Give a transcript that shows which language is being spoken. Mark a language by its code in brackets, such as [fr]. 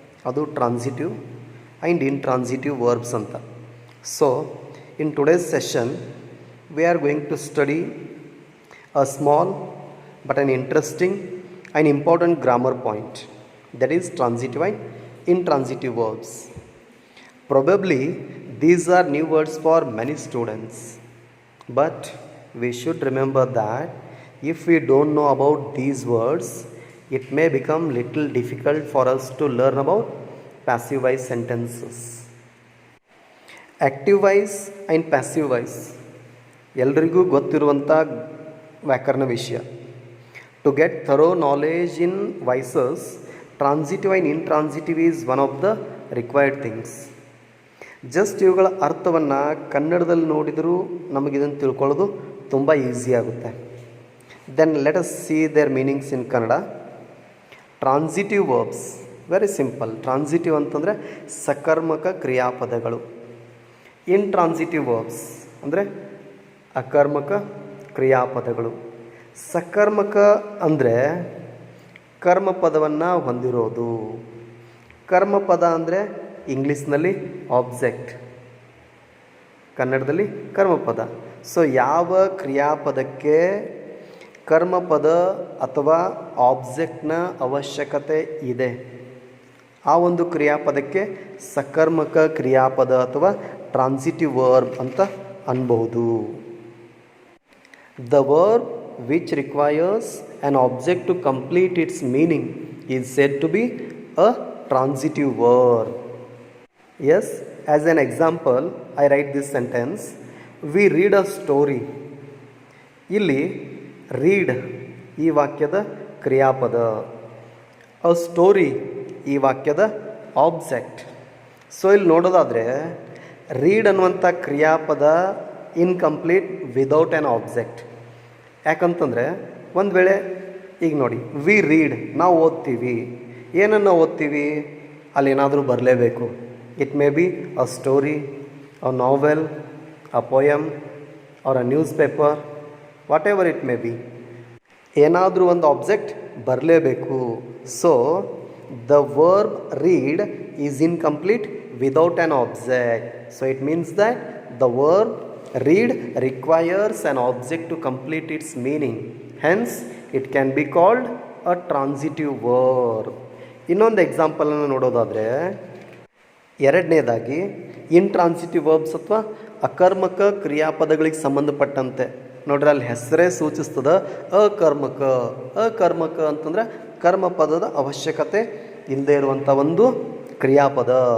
[kn] ಅದು transitive and intransitive verbs ಅಂತ. [en] So in today's session we are going to study a small but an interesting and important grammar point, that is transitive and intransitive verbs. Probably these are new words for many students, but we should remember that if we don't know about these words, it may become little difficult for us to learn about passive voice sentences. [kn] Active voice and passive voice ಎಲ್ರಿಗೂ ಗೊತ್ತಿರುವಂಥ ವ್ಯಾಕರಣ ವಿಷಯ. [en] To get thorough knowledge in voices, transitive and intransitive is one of the required things. [kn] Just ಇವುಗಳ ಅರ್ಥವನ್ನು ಕನ್ನಡದಲ್ಲಿ ನೋಡಿದರೂ ನಮಗಿದನ್ನು ತಿಳ್ಕೊಳ್ಳೋದು ತುಂಬ ಈಸಿ ಆಗುತ್ತೆ. [en] Then let us see their meanings in Kannada. Transitive verbs very simple. [kn] Transitive ಅಂತಂದರೆ ಸಕರ್ಮಕ ಕ್ರಿಯಾಪದಗಳು. ಇಂಟ್ರಾನ್ಸಿಟಿವ್ ವರ್ಬ್ಸ್ ಅಂದರೆ ಅಕರ್ಮಕ ಕ್ರಿಯಾಪದಗಳು. ಸಕರ್ಮಕ ಅಂದರೆ ಕರ್ಮಪದವನ್ನು ಹೊಂದಿರೋದು. ಕರ್ಮಪದ ಅಂದರೆ ಇಂಗ್ಲೀಷ್ನಲ್ಲಿ ಆಬ್ಜೆಕ್ಟ್, ಕನ್ನಡದಲ್ಲಿ ಕರ್ಮಪದ. ಸೊ ಯಾವ ಕ್ರಿಯಾಪದಕ್ಕೆ ಕರ್ಮಪದ ಅಥವಾ ಆಬ್ಜೆಕ್ಟ್ನ ಅವಶ್ಯಕತೆ ಇದೆ, ಆ ಒಂದು ಕ್ರಿಯಾಪದಕ್ಕೆ ಸಕರ್ಮಕ ಕ್ರಿಯಾಪದ ಅಥವಾ ಟ್ರಾನ್ಸಿಟಿವ್ ವರ್ಬ್ ಅಂತ ಅನ್ಬಹುದು. [en] The verb which requires an object to complete its meaning is said to be a transitive verb. Yes, as an example, I write this sentence: we read a story. [kn] ಇಲ್ಲಿ read ಈ ವಾಕ್ಯದ ಕ್ರಿಯಾಪದ, a story ಈ ವಾಕ್ಯದ object. So ಇಲ್ಲಿ ನೋಡೋದಾದರೆ read ಅನ್ನುವಂಥ ಕ್ರಿಯಾಪದ [en] Incomplete without an object. [kn] ಯಾಕಂತಂದರೆ ಒಂದು ವೇಳೆ ಈಗ ನೋಡಿ, [en] we read [kn] ನಾವು ಓದ್ತೀವಿ. ಏನನ್ನು ಓದ್ತೀವಿ, ಅಲ್ಲಿ ಏನಾದರೂ ಬರಲೇಬೇಕು. [en] It may be a story, a novel, a poem or a newspaper, whatever it may be. [kn] ಏನಾದರೂ ಒಂದು ಆಬ್ಜೆಕ್ಟ್ ಬರಲೇಬೇಕು. [en] So the verb read is incomplete without an object. So it means that the verb read requires an object to complete its meaning. Hence, it can be called a transitive verb. [kn] ಇನ್ನೊಂದು ಎಕ್ಸಾಂಪಲನ್ನು ನೋಡೋದಾದರೆ, ಎರಡನೇದಾಗಿ intransitive verbs ಅಥವಾ ಅಕರ್ಮಕ ಕ್ರಿಯಾಪದಗಳಿಗೆ ಸಂಬಂಧಪಟ್ಟಂತೆ ನೋಡ್ರಿ, ಅಲ್ಲಿ ಹೆಸರೇ ಸೂಚಿಸ್ತದ ಅಕರ್ಮಕ. ಅಕರ್ಮಕ ಅಂತಂದರೆ ಕರ್ಮಪದದ ಅವಶ್ಯಕತೆ ಇಲ್ಲದೆ ಇರುವಂಥ ಒಂದು ಕ್ರಿಯಾಪದ.